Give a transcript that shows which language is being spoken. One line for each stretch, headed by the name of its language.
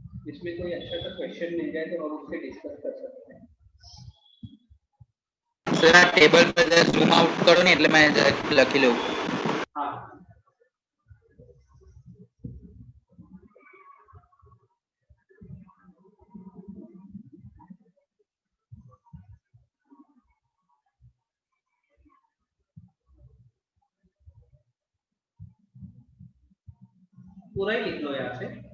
Hindi: इसमें कोई अच्छा सा क्वेश्चन मिल जाए तो हम उससे डिस्कस कर सकते हैं।
Gujarati: सर आ टेबल पर जरा ઝૂમ આઉટ કરો ને એટલે
Hindi: मैं
Gujarati: જરા લખી લઉં।
Hindi: हाँ, पूरा ही लिख लो यहाँ से।